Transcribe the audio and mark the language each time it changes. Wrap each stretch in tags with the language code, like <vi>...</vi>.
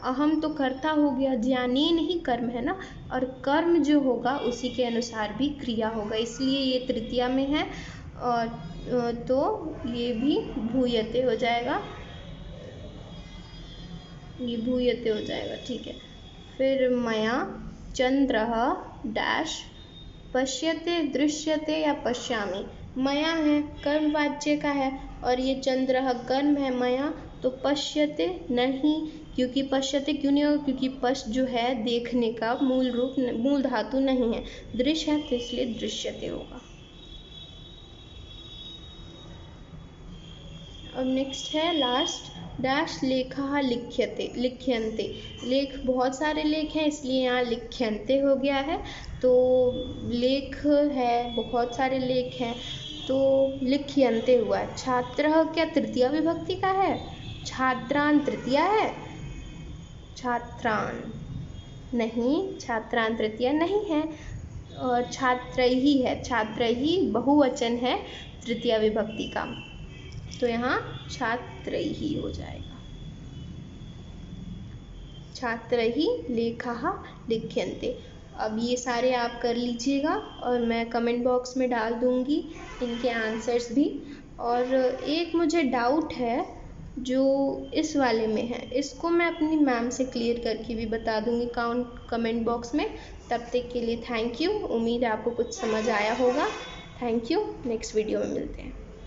<hi>अहम तो कर्ता हो गया, ज्ञानेन ही कर्म है ना, और कर्म जो होगा उसी के अनुसार भी क्रिया होगा, इसलिए ये तृतीया में है। और तो ये भी भूयते हो जाएगा, ये भूयते हो जाएगा, ठीक है।</hi> <sa>फिर मया चंद्रः डैश पश्यते दृश्यते या पश्यामि।</sa> <hi>मया है कर्मवाच्य का है और ये चंद्रः कर्म है मया, तो पश्यते नहीं, क्योंकि पश्यते क्यों नहीं होगा, क्योंकि पश्य जो है देखने का मूल रूप मूल धातु नहीं है, दृश्य है तो इसलिए दृश्यते होगा। अब नेक्स्ट है लास्ट, डैश</hi> <sa>लेखा लिख्यते लिख्यन्ते।</sa> <hi>लेख बहुत सारे लेख हैं इसलिए यहाँ लिख्यन्ते हो गया है, तो लेख है बहुत सारे लेख हैं तो लिख्यन्ते हुआ है। छात्रः क्या तृतीया विभक्ति का है? छात्रान तृतीया है? छात्रान नहीं, छात्रान तृतीया नहीं है, और छात्रैहि है, छात्रैहि बहुवचन है तृतीया विभक्ति का, तो यहाँ छात्रैहि हो जाएगा।</hi> <sa>छात्रैहि लेखाः लिख्यन्ते।</sa> <hi>अब ये सारे आप कर लीजिएगा और मैं कमेंट बॉक्स में डाल दूँगी इनके आंसर्स भी। और एक मुझे डाउट है जो इस वाले में है, इसको मैं अपनी मैम से क्लियर करके भी बता दूँगी कमेंट बॉक्स में। तब तक के लिए थैंक यू, उम्मीद है आपको कुछ समझ आया होगा। थैंक यू, नेक्स्ट वीडियो में मिलते हैं।</hi>